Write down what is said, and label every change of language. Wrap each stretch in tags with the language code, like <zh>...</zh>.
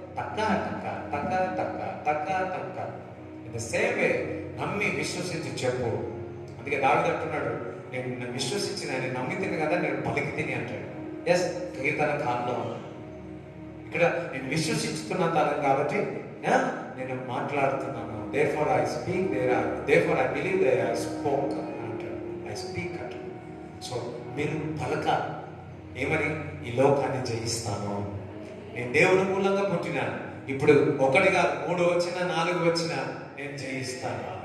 <te>టక్క టక్క టక్క టక్క టక్క టక్క.</te> <en>in the same way</en> <te>నమ్మి విశ్వసించి చెప్పు. అందుకే దావీదు అంటున్నాడు, నేను విశ్వసించిన, నేను నమ్మి తిని కదా, నేను పలికి తిని అంటాడు. ఎస్, కీర్తన కాలంలో ఇక్కడ నేను విశ్వసిస్తున్నాను కాబట్టి నేను మాట్లాడుతున్నాను.</te> <en>therefore I speak, therefore I believe that I spoke అంటాడు. I speak</en> <te>అంటాడు. సో మీరు పలక ఏమని? ఈ లోకాన్ని జయిస్తాను, నేను దేవుని మూలంగా పుట్టినాను. ఇప్పుడు 1 కాదు, 3 వచ్చినా 4 వచ్చినా నేను జయిస్తాను.</te>